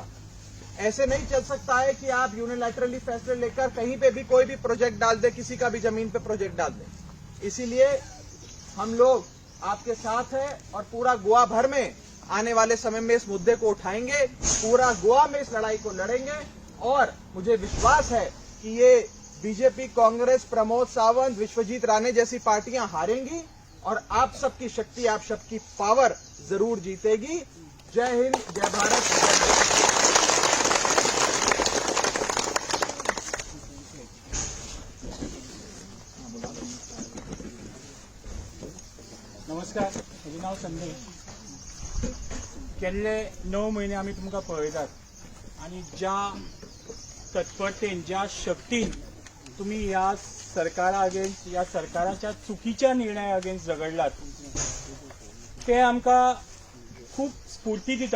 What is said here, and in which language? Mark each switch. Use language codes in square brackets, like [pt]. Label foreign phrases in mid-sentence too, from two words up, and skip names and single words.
[hi] ऐसे नहीं चल सकता है कि आप यूनिलैटरली फैसले लेकर कहीं पे भी कोई भी प्रोजेक्ट डाल दे, किसी का भी जमीन पे प्रोजेक्ट डाल दे। इसीलिए हम लोग आपके साथ हैं और पूरा गोवा भर में आने वाले समय में इस मुद्दे को उठाएंगे, पूरा गोवा में इस लड़ाई को लड़ेंगे। और मुझे विश्वास है कि ये बीजेपी, कांग्रेस, प्रमोद सावंत, विश्वजीत राणे जैसी पार्टियां हारेंगी और आप सबकी शक्ति, आप सबकी पावर जरूर जीतेगी। जय हिंद, जय भारत। [kok] नमस्कार, म्हजें नांव संदेश. गेल्ले 9 म्हयने आमी तुमकां पळयतात आनी ज्या तत्परतेन, ज्या शक्तीन तुम्ही ह्या सरकारा अगेन्स्ट, ह्या सरकाराच्या चुकीच्या निर्णया अगेन्स्ट झगडलात, ते आमकां खूब स्फूर्ती दिता.